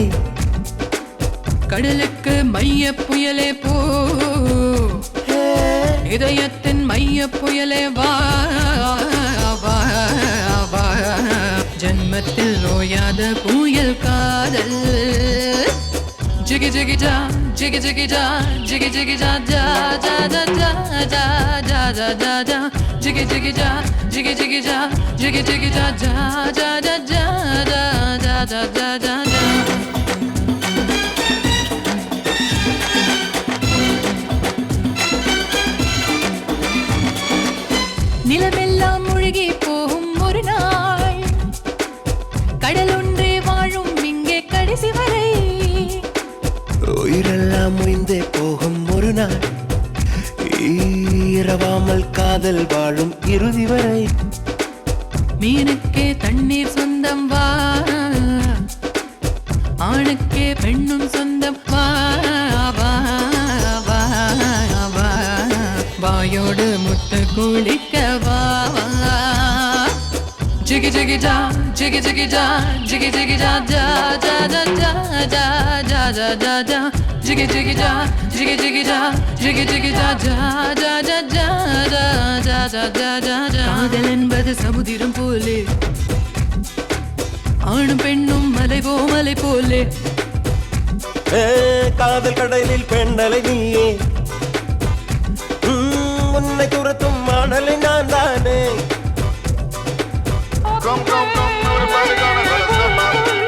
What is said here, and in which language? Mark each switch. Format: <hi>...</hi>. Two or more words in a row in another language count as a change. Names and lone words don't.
<ta>கடலுக்கு மைய புயலே போ, இதயத்தின் மைய புயலே வா வா வா. ஜன்மத்தில் ஓயாத புயல் காதல், Jiggy jiggy ja, jiggy jiggy ja, jiggy jiggy ja, ja ja ja ja ja ja ja ja ja, jiggy jiggy ja, jiggy jiggy ja, jiggy jiggy ja, ja ja ja ja ja ja ja ja ja ja. நிலமெல்லாம் முழுகி போகும் ஒரு நாள், கடல் ஒன்றே வாழும் இங்கே கடைசி வரை. உயிரெல்லாம் முடிந்தே போகும் ஒரு நாள், இரவாமல் காதல் வாழும் இறுதி வரை. மீனுக்கே தண்ணீர் சொந்தம் வா, ஆணுக்கே பெண்ணும் சொந்தம் வா வா வா வா, வாயோடு முட்டை குளிக்க வா வா. Jiggy jiggy ja, jiggy jiggy ja, jiggy jiggy ja, ja ja ja ja ja ja ja ja ja, jiggy jiggy ja, jiggy jiggy ja, jiggy jiggy ja, ja ja ja ja ja ja ja ja ja ja. காதல் என்பது சமுதிரம் போலே, ஆணும் பெண்ணும் மலைவோ மலை போலே. காதல் கடலில் பெண்ணலை நீயே, உன்னை துரத்தும் மாடலை நான் தானே.</ta> <en>Come, come, come, everybody gonna let us step up.</en>